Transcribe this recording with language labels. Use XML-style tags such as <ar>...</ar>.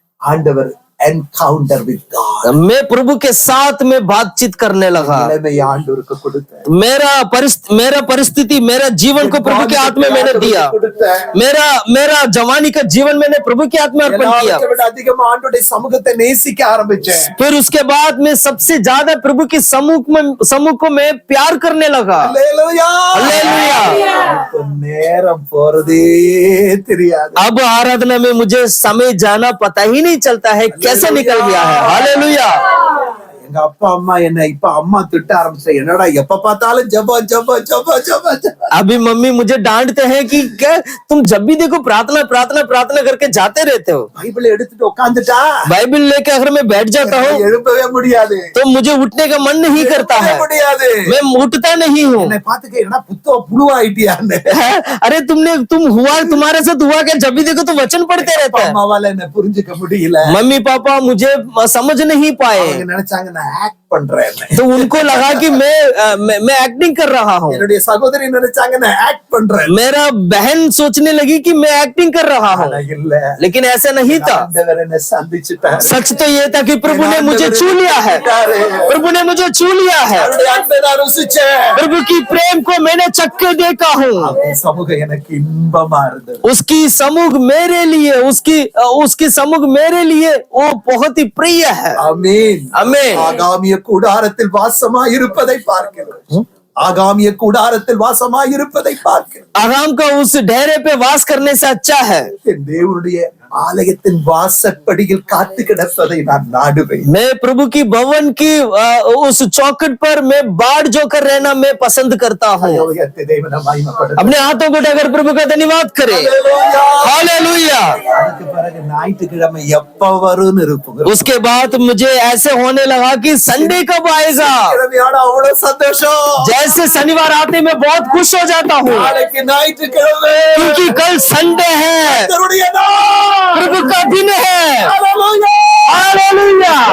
<en>ஆண்டவர் encounter with God.</en> <hi>मैं प्रभु के साथ में बातचीत करने लगा.</hi> <ta>நிலைமையை ஆண்டவருக்கு கொடுத்தேன்.</ta> <hi>मेरा परिस्थिति, मेरा जीवन को प्रभु के हाथ में मैंने दिया. मेरा जवानी का जीवन मैंने प्रभु के हाथ में अर्पण किया.</hi> <ta>அதிகமா ஆண்டவருடைய சமூகத்தை நேசிக்க ஆரம்பிச்சேன்.</ta> <hi>फिर उसके बाद मैं सबसे ज्यादा प्रभु के समूह को मैं प्यार करने लगा.</hi> <ta>அல்லேலூயா.</ta> <hi>हालेलुया.</hi> <ta>நேரம் போறதே தெரியாது.</ta> <hi>अब आराधना में मुझे समय जाना पता ही नहीं चलता है, कैसे निकल गया है. हालेलुया.</hi> <ta>எங்க அப்பா அம்மா என்ன இப்ப அம்மா திட்ட ஆரம்பிச்ச. என்னடா எப்ப பார்த்தாலும் ஜெபம் ஜெபம் ஜெபம் ஜெபம் ஜெபம்.</ta> <hi>अभी मम्मी मुझे डांटते हैं कि क्या तुम जब भी देखो प्रार्थना प्रार्थना प्रार्थना करके जाते रहते हो.</hi> <ta>பைபிளை எடுத்துட்டு உட்கார்ந்துட்டா</ta> <hi>बाइबल लेके अगर मैं बैठ जाता हूँ</hi> <ta>எழுப்பவே முடியாது.</ta> <hi>तो मुझे उठने का मन नहीं करता है,</hi> <ta>முடியாது.</ta> <hi>मैं उठता नहीं हूँ.</hi> <ta>என்னை பாத்துக்க என்னடா புழுவாயிட்டியான்னு.</ta> <hi>अरे तुम्हारे साथ हुआ क्या, जब भी देखो तो वचन पढ़ते रहते हैं.</hi> <ta>அம்மாவால என்ன புரிஞ்சுக்க முடியல.</ta> <hi>मम्मी पापा मुझे समझ नहीं पाए.</hi> <ta>அவங்க நினைச்சாங்க நான் ஆக்ட் பண்றேன்.</ta> <hi>तो उनको लगा कि मैं एक्टिंग कर रहा हूँ।</hi> <ta>என்னுடைய சகோதரி நினைச்சாங்க நான் ஆக்ட் பண்றேன்.</ta> <hi>मेरा बहन सोचने लगी कि मैं एक्टिंग कर रहा हूँ,</hi> <ta>ஆனா இல்ல,</ta> <hi>लेकिन ऐसा नहीं था।</hi> <ta>ஆண்டவர் என்னை சந்திச்சிட்டாரு.</ta> <hi>सच तो ये था कि प्रभु ने मुझे छू लिया है, प्रभु ने मुझे छू लिया है,</hi> <ta>அவருடைய அன்பை நான் ருசிச்சேன்.</ta> <hi>प्रभु की प्रेम को मैंने चख के देखा हूँ।</hi> <ta>அவருடைய சமூகம் எனக்கு இன்பமா இருந்தது.</ta> <hi>उसकी समूह मेरे लिए, उसकी समूह मेरे लिए वो बहुत ही प्रिय है।</hi> <ta>ஆமென்.</ta> <hi>आमीन।</hi> <ta>ஆகாமிய கூடாரத்தில் வாசமாய் இருப்பதை பார்க்கிறோம். ஆகாமிய கூடாரத்தில் வாசமாய் இருப்பதை பார்க்கிறோம்.</ta> <hi>आराम का उस डेरे पे वास करने से अच्छा है।</hi> <ta>என் தேவனுடைய ஆலயத்தின் வாசற்படியில் காத்து கிடப்பதை நான் நாடுவேன்.</ta> <hi>मैं प्रभु की भवन की उस चौखट पर मैं बाढ़ जोकर रहना मैं पसंद करता हूँ।</hi> <ta>யோகத்தை தேவனை மகிமைப்படுத்த.</ta> <hi>अपने हाथों को उठाकर प्रभु का धन्यवाद करे। हालेलुया।</hi> <ta>அதுக்கு பிறகு ஞாயிற்றுக்கிழமை எப்ப வரும்னு இருப்போம்.</ta> <hi>उसके बाद मुझे ऐसे होने लगा कि संडे कब आएगा।</hi> <ta>கிழமையான அவ்வளவு சந்தோஷம்.</ta> <hi>जैसे शनिवार आते मैं बहुत खुश हो जाता हूँ,</hi> <ta>நாளைக்கு ஞாயிற்றுக்கிழமை.</ta> <hi>क्योंकि कल संडे है,</hi> <ta>கர்த்தருடைய நாள்.</ta> <hi>प्रभु का दिन है।</hi> <ta>ஹalleluya.</ta> <hi>हालेलुया।</hi>